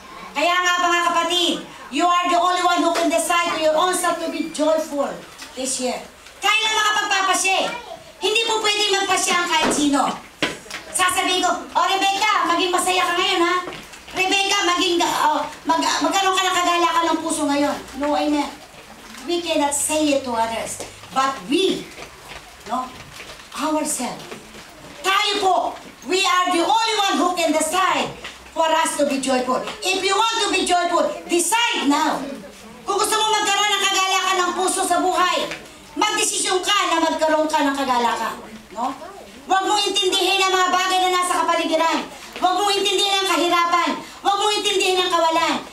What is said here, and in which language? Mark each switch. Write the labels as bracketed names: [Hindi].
[Filipino] Kaya nga mga kapatid, [English] you are the only one who can decide to your own self to be joyful this year. [Filipino] Kaya lang makapagpapasya. Hindi po pwede magpasya ang kahit sino. Sasabihin ko, Rebecca, maging masaya ka ngayon, ha? Rebecca, magkaroon ka ng kagalakan ng puso ngayon. No, amen. [English] We cannot say it to others. But we, no, ourselves. [Filipino] Tayo po, [English] we are the only one who can decide for us to be joyful. If you want to be joyful, decide now. [Filipino] Kung gusto mo magkaroon ng kagalakan ng puso sa buhay, magdesisyon ka na magkaroon ka ng kagalakan. No? Huwag mong intindihin ang mga bagay na nasa kapaligiran. Huwag mong intindihin ang kahirapan. Huwag mong intindihin ang kawalan.